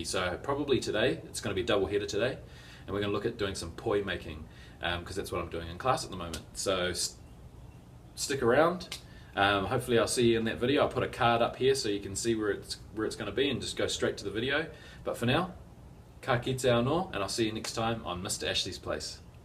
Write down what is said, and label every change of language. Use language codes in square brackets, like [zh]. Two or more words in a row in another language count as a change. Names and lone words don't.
[en] So probably today, it's going to be double header today, and we're going to look at doing some poi making, because that's what I'm doing in class at the moment. So stick around. Hopefully I'll see you in that video. I'll put a card up here so you can see where it's going to be and just go straight to the video. But for now, [mi] ka kite anō, [en] and I'll see you next time on Mr. Ashley's Place.